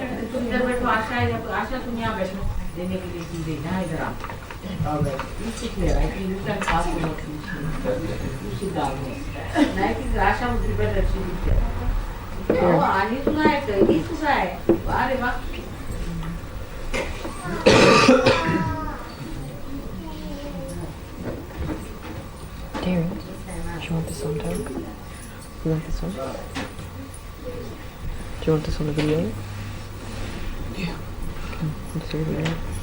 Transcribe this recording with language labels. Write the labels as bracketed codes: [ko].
[hi] तुम इधर बैठो, आशा है तो आशा तुम यहाँ बैठो देने के लिए चीजें यहाँ इधर आओ और [en] you sit here. I think you can pass the notes. You sit down here. And I think Asha would be better if she did that. [hi] Oh, Ani तुझा है तो ये तुझा है वाह रे वाह [en] Darren, do you want this on tape? You want this on? Do you want this on the video? Yeah. Okay, let's leave it there.